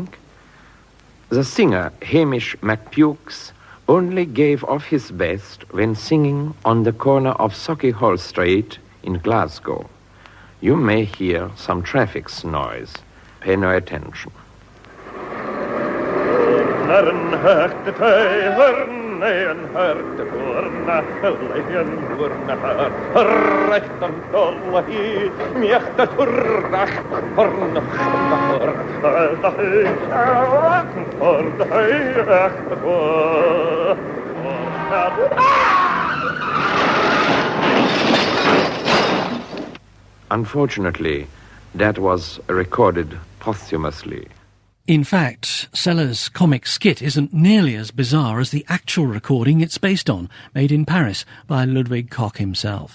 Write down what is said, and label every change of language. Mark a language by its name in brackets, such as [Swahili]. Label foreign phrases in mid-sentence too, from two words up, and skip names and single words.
[English] The singer, Hamish MacPukes, only gave of his best when singing on the corner of Sauchiehall Street in Glasgow. You may hear some traffic noise. Pay no attention. Lern hört de teuren, en hört de burna, leien burna her, recht an dolla hi, mjechta turrach, porna chmahor, da hei, porna hei, echt vor. Unfortunately, that was recorded posthumously. In fact, Seller's comic skit isn't nearly as bizarre as the actual recording it's based on, made in Paris by Ludwig Koch himself.